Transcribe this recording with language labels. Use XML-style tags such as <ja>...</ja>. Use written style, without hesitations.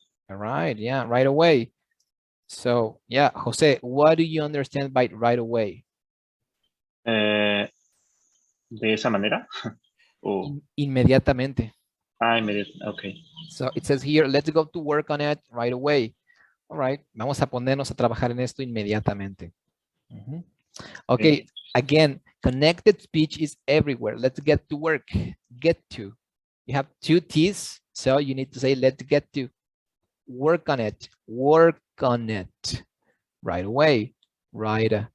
<en>All right, yeah, right away. So, yeah, Jose, what do you understand by right away?</en> <es>De esa manera. O, Inmediatamente. inmediatamente. Okay.</es> <en>So it says here, let's go to work on it right away. All right,</en> <es>vamos a ponernos a trabajar en esto inmediatamente. Mhm.</es> <en>Okay, again, connected speech is everywhere. Let's get to work. Get to. You have two T's, so you need to say, let's get to. Work on it. Work on it. Right away. Right.</en>